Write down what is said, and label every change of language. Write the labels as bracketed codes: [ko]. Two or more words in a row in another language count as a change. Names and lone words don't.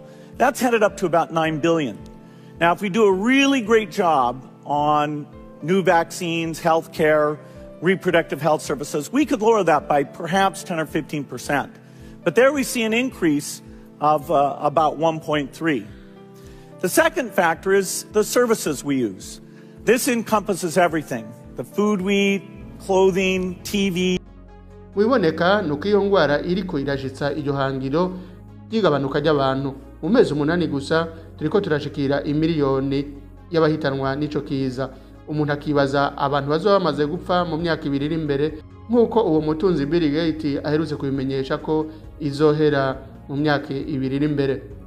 [en] That's headed up to about 9 billion. Now, if we do a really great job on new vaccines, healthcare, reproductive health services, we could lower that by perhaps 10 or 15%. But there we see an increase of about 1.3. The second factor is the services we use. This encompasses everything: the food we eat, clothing, TV. [rn] Wiboneka nuko iyo ngwara iriko irashitsa iryo hangiro yigabanuka ry'abantu. Mu mezi 8 gusa turiko turashikira imiliyoni y'abahitanwa n'ico kiza. Umuntu akibaza abantu bazoba bamaze gupfa mu myaka 2 iri imbere, nkuko uwo mutunzi Bill Gates aherutse kubimenyesha ko izohera mu myaka 2 iri imbere.